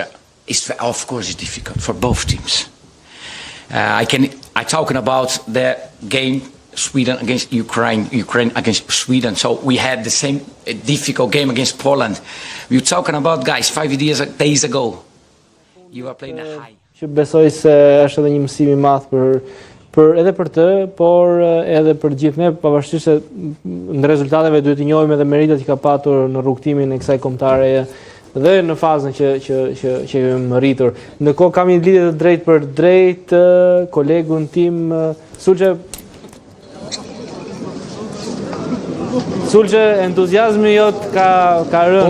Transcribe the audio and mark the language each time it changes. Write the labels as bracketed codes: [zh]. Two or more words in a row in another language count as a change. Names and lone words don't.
[en] Of course, it's difficult for both teams. I'm talking about the game Sweden against Ukraine, Ukraine against Sweden. So we had the same difficult game against Poland. We were talking about, guys, 5 days ago. You are playing a high. [sq] Që besoj se është edhe një mësim i madh edhe për të, por edhe për gjithë ne, pavarësisht se në rezultateve duhet të njohim edhe meritat që ka patur në rrugtimin e kësaj kombëtareje dhe në fazën që kemi rritur. Ndërkohë kam një lidhje të drejtë për drejtë kolegun tim Sulçe, entuziazmi jot ka rënë.